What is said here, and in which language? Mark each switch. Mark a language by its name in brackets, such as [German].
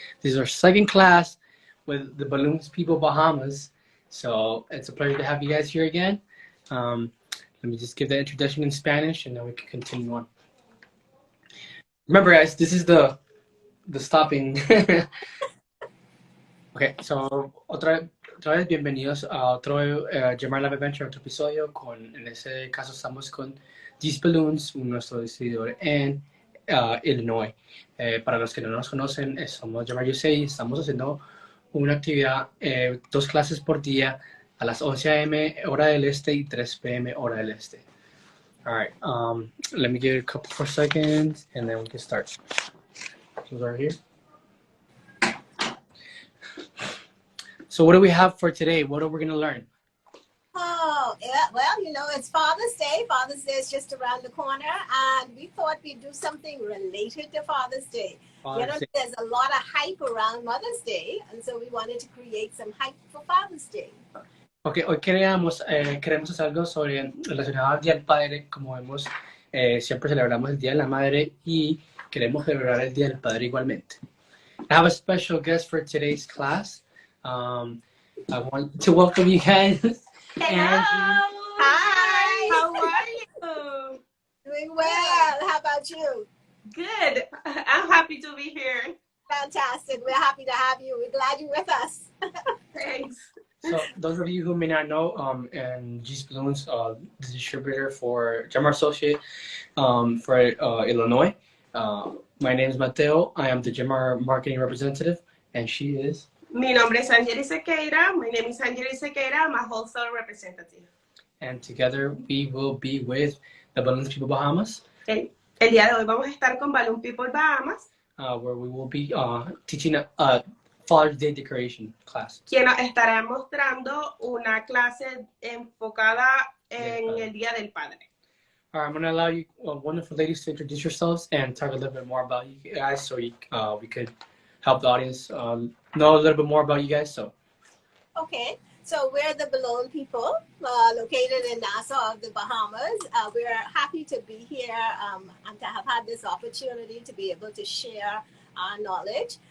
[English] This is our second class with the Balloons People Bahamas. So it's a pleasure to have you guys here again. Let me just give the introduction in Spanish and then we can continue on. Remember, guys, this is the stopping. Okay, so [Spanish] otra vez bienvenidos a otro Jamar Love Adventure, otro episodio. En ese caso estamos con Gis Balloons, nuestro distribuidor en Illinois. Para los que no nos conocen, somos Jamar USA y estamos haciendo una actividad, 2 clases por día a las 11 a.m. hora del este y 3 p.m. hora del este. [English] All right, let me give it a couple more seconds and then we can start. So right here. So what do we have for today? What are we going to learn? Oh, yeah, well, it's Father's Day. Father's Day is just around the corner, and we thought we'd do something related to Father's Day. Father's Day. There's a lot of hype around Mother's Day, and so we wanted to create some hype for Father's Day. [Spanish] Ok, hoy queremos hacer algo relacionado al Día del Padre. Como vemos, siempre celebramos el Día de la Madre y queremos celebrar el Día del Padre igualmente. [English] I have a special guest for today's class. I want to welcome you guys. Hello. Hi. How are you? Doing well. How about you? Good. I'm happy to be here. Fantastic. We're happy to have you. We're glad you're with us. Thanks. So those of you who may not know, and G's Balloons, the distributor for Jamar Associate for Illinois. My name is Mateo. I am the Jamar marketing representative, and she is. [Spanish] Mi nombre es Angeli Sequeira. [English] My name is Angeli Sequeira. I'm a wholesale representative. And together we will be with the Balloons People Bahamas. [Spanish] El día de hoy vamos a estar con Balloon People Bahamas. [English] Where we will be teaching a Father's Day decoration class. [Spanish] Quien nos estará mostrando una clase enfocada en el Día del Padre. [English] All right, I'm going to allow you wonderful ladies to introduce yourselves and talk a little bit more about you guys so we could help the audience know a little bit more about you guys. So. Okay, so we're the Balloon People located in Nassau, the Bahamas. We're happy to be here and to have had this opportunity to be able to share our knowledge.